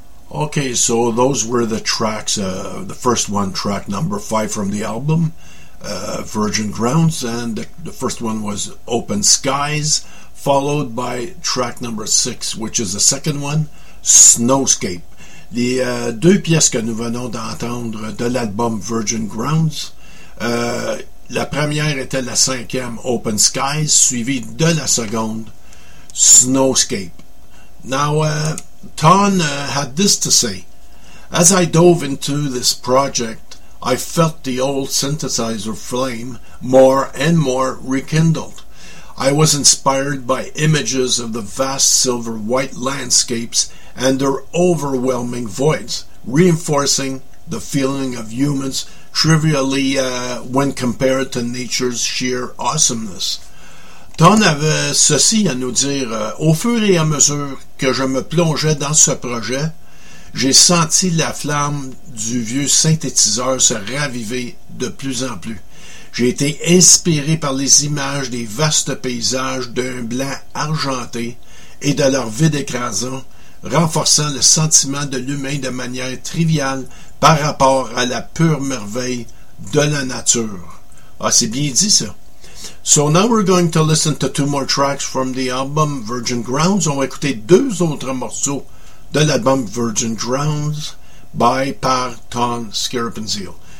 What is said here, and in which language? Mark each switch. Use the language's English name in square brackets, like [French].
[English] Okay, so those were the tracks, the first one, track number five from the album, Virgin Grounds, and the first one was Open Skies, followed by track number six, which is the second one, Snowscape. [French] Les deux pièces que nous venons d'entendre de l'album Virgin Grounds, la première était la cinquième, Open Skies, suivie de la seconde, Snowscape. [English] Now, Ton had this to say: "As I dove into this project, I felt the old synthesizer flame more and more rekindled. I was inspired by images of the vast silver-white landscapes and their overwhelming voids, reinforcing the feeling of humans trivially when compared to nature's sheer awesomeness." [French] Ton avait ceci à nous dire: au fur et à mesure que je me plongeais dans ce projet, j'ai senti la flamme du vieux synthétiseur se raviver de plus en plus. J'ai été inspiré par les images des vastes paysages d'un blanc argenté et de leur vide écrasant, renforçant le sentiment de l'humain de manière triviale par rapport à la pure merveille de la nature." Ah, c'est bien dit, ça. [English] So now we're going to listen to two more tracks from the album Virgin Grounds. [French] On va écouter deux autres morceaux de l'album Virgin Grounds par Ton Scarpenzeel.